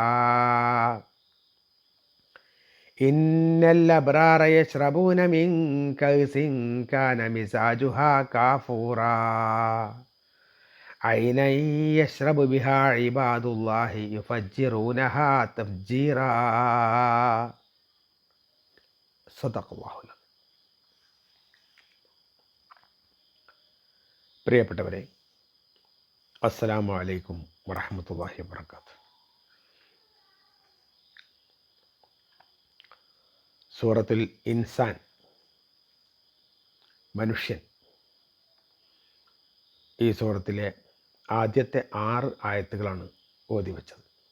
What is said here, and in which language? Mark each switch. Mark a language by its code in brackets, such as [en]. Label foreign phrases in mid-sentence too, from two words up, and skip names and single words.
[ar] إن الأبرار يشربون من كأس كان مزاجها كافورا. عينا يشرب بها عباد الله يفجرونها تفجيرا. صدق الله. [ml] പ്രിയപ്പെട്ടവരെ, [ar] السلام عليكم ورحمة الله وبركاته. [ml] സൂറത്തുൽ ഇൻസാൻ, മനുഷ്യൻ, ഈ സൂറത്തിലെ ആദ്യത്തെ 6 ആയത്തുകളാണ് ഓതി വെച്ചത്.